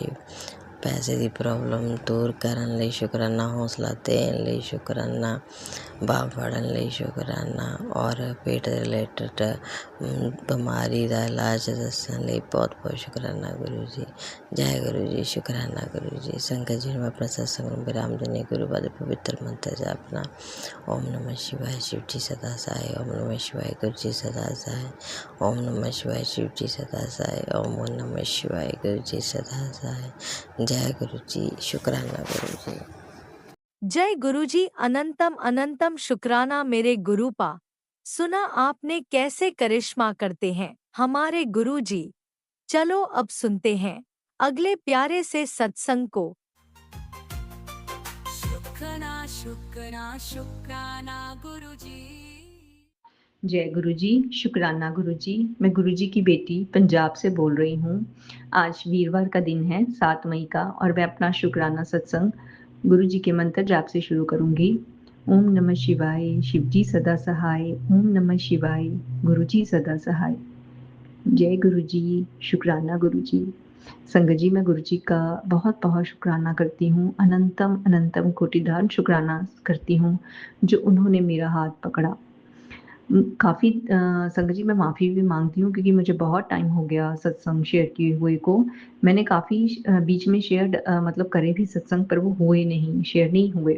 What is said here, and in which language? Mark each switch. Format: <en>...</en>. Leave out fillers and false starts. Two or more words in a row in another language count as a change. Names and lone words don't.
<pa>ਪੈਸੇ ਦੀ ਪ੍ਰੋਬਲਮ ਦੂਰ ਕਰਨ ਲਈ ਸ਼ੁਕਰਾਨਾ, ਹੌਸਲਾ ਦੇਣ ਲਈ ਸ਼ੁਕਰਾਨਾ, ਬਾਂਹ ਫੜਨ ਲਈ ਸ਼ੁਕਰਾਨਾ ਔਰ ਪੇਟ ਦੇ ਰਿਲੇਟਡ ਬਿਮਾਰੀ ਦਾ ਇਲਾਜ ਦੱਸਣ ਲਈ ਬਹੁਤ ਬਹੁਤ ਸ਼ੁਕਰਾਨਾ ਗੁਰੂ ਜੀ। ਜੈ ਗੁਰੂ ਜੀ, ਸ਼ੁਕਰਾਨਾ ਗੁਰੂ ਜੀ। ਸੰਗਤ ਜੀ ਨੂੰ ਆਪਣਾ ਸਤਸੰਗ ਨੂੰ ਵਿਰਾਮ ਦੇਣੇ ਗੁਰੂ ਬਾਦ ਪਵਿੱਤਰ ਮੰਤਰ ਜਾਪਣਾ।</pa> <hi>ओम नमः शिवाय शिव जी सदा सहाय। ओम नमः शिवाय गुरु जी सदा सहाय। ओम नमः शिवाय शिव जी सदा सहाय। ओम नमः शिवाय गुरु जी सदा सहाय। जय गुरु जी, शुक्राना गुरु जी। जय गुरुजी, अनंतम अनंतम शुक्राना मेरे गुरुपा। सुना आपने कैसे करिश्मा करते हैं हमारे गुरुजी। चलो अब सुनते हैं अगले प्यारे से सत्संग को। शुक्राना शुक्राना शुक्राना गुरुजी। जय गुरु जी, शुक्राना गुरु जी। मैं गुरु जी की बेटी पंजाब से बोल रही हूँ। आज वीरवार का दिन है 7 मई का और मैं अपना शुक्राना सत्संग गुरु जी के मंत्र जाप से शुरू करूँगी। ओम नमः शिवाय, शिव जी सदा सहाय। ओम नमः शिवाय, गुरु जी सदा सहाय। जय गुरु जी, शुक्राना गुरु जी। संगत जी, मैं गुरु जी का बहुत बहुत शुक्राना करती हूँ। अनंतम अनंतम कोटिदान शुक्राना करती हूँ जो उन्होंने मेरा हाथ पकड़ा। काफ़ी संगत जी, मैं माफ़ी भी माँगती हूँ क्योंकि मुझे बहुत टाइम हो गया सत्संग शेयर किए हुए को। मैंने काफ़ी बीच में शेयर मतलब करे भी सत्संग, पर वो हुए नहीं, शेयर नहीं हुए।</hi>